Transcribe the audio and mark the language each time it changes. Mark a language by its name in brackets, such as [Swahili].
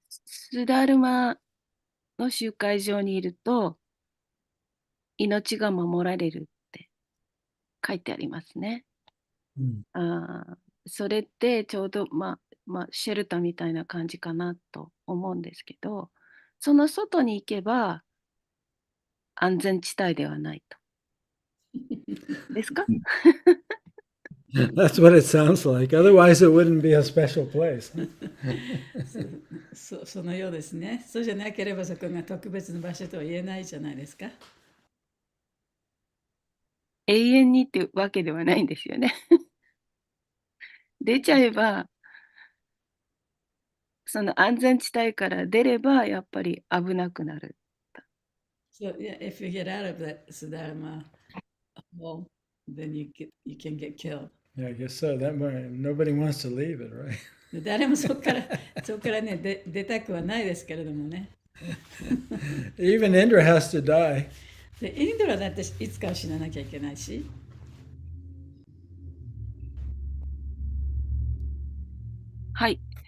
[Japanese] スダルマの集会場にいると、命が守られるって書いてありますね。それってちょうど、シェルターみたいな感じかなと思うんですけど、その外に行けば安全地帯ではないと。ですか？ [English] That's what it sounds like. Otherwise, it wouldn't be a special place. [Japanese] そのようですね。そうじゃなければそこが特別な場所とは言えないじゃないですか。永遠にってわけではないんですよね。出ちゃえば、その安全地帯から出ればやっぱり危なくなる。 [English] So yeah, if you get out of that Siddharma hole, then you can get killed. Yeah, I guess so. Nobody wants to leave it, right? [Japanese] で、誰もそこからね、出たくはないですけれどもね。 [English] Even Indra has to die. [Japanese] で、インドラだっていつかは死ななきゃいけないし。はい。